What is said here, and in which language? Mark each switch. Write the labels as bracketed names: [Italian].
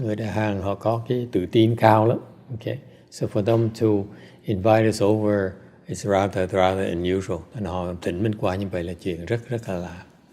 [Vietnamese] Người Đà Hàn họ có cái tự tin cao lắm. [English] Okay, so for them to invite us over, it's rather unusual. [Vietnamese] And họ thỉnh mình qua như vậy là chuyện rất là lạ.